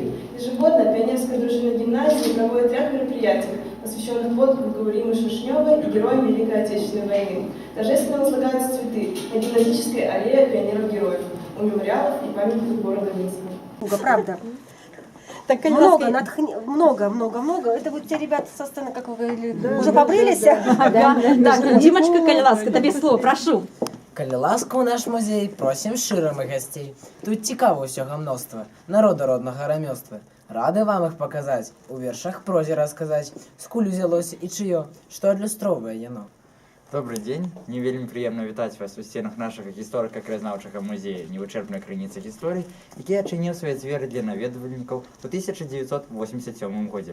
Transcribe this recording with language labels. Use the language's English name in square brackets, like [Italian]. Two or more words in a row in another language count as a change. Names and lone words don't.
[Russian] Ежегодно пионерская дружина гимназии проводит ряд мероприятий, посвященных подвигу Римы Шершневой и героям Великой Отечественной войны. Торжественно возлагаются цветы на гимназической аллее пионеров-героев, у мемориалов и памятников города Минска. Правда. Так, много. Это вот те ребята со сцены, как вы говорили, уже побрились? [Belarusian] Так, Димочка, калі ласка, тобі слово, прошу. Калі ласка ў наш музей, просім шчыра мы гасцей. Тут цікава ўсяго мноства, народа роднага рамёства. Рады вам іх паказаць, у вершах прозе расказаць, скуль узялося і чыё, што адлюстроўвае яно. [Russian] Добрый день. [Belarusian] Мне вельмі приемно вітаць вас у стенах нашага гісторыка-краязнаўчага музея «Невычерпная крыніца гісторыі», які адчыніў свае дзверы для наведвальнікаў у 1987 годзе.